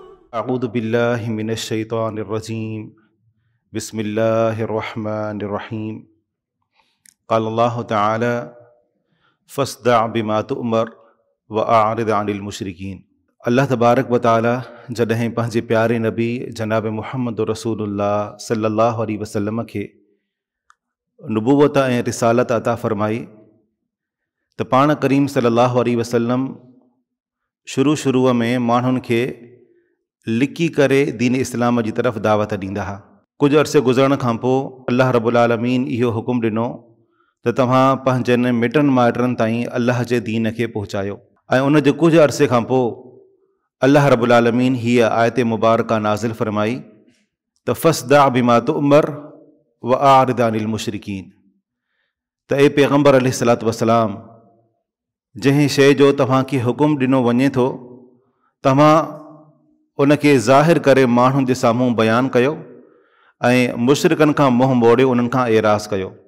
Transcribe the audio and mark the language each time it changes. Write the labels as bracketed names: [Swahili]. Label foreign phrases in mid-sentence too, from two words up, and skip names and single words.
[Arabic] أعوذ بالله من الشيطان الرجيم. بسم الله الرحيم. قال الله تعالى فاصدع بما تؤمر وأعرض عن المشركين. الله تبارك وتعالى [Sindhi] जॾहिं पंहिंजे प्यारे नबी जनाब मुहम्मद रसूलुल्लाह [Arabic] صلى الله عليه وسلم [Sindhi] खे नुबुवत ऐं रिसालत अता फ़रमाई त पाण करीम [Arabic] صلى الله عليه وسلم [Sindhi] शुरूअ में माण्हुनि खे लिकी करे दीन इस्लाम जी तरफ़ दावत ॾींदा हुआ। कुझु अरसे गुज़रण खां पोइ [Arabic] الله رب العالمين [Sindhi] इहो हुकुम ॾिनो त तव्हां पंहिंजनि मिटनि माइटनि ताईं अल्लाह जे दीन खे पहुचायो। ऐं उन जे कुझु अरसे खां पोइ [Arabic] الله رب العالمين [Sindhi] हीअ आयत मुबारका नाज़िल फ़रमाई त [Arabic] فاصدع بما تؤمر وأعرض عن المشركين. [Sindhi] त ए पैगम्बर [Arabic] عليه الصلاة والسلام, [Sindhi] जंहिं शइ जो तव्हांखे हुकुम ॾिनो वञे थो तव्हां उनखे ज़ाहिर करे माण्हुनि जे साम्हूं बयानु कयो ऐं मुशरिकनि खां मुंहुं मोड़े उन्हनि खां एराज़ कयो।